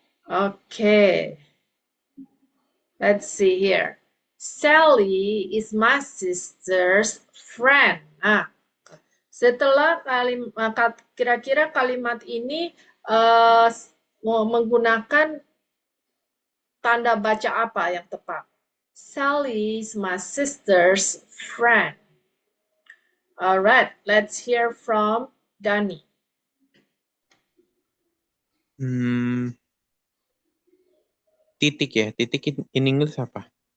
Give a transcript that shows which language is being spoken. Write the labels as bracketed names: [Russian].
[English] Okay. Let's see here. Sally is my sister's friend. [Indonesian] Nah, setelah kira-kira kalimat ini mau menggunakan tanda baca apa yang tepat? [English] Sally is my sister's friend. Alright, let's hear from Dani. [Indonesian] Titik ya, titik [English] in English [Indonesian] apa?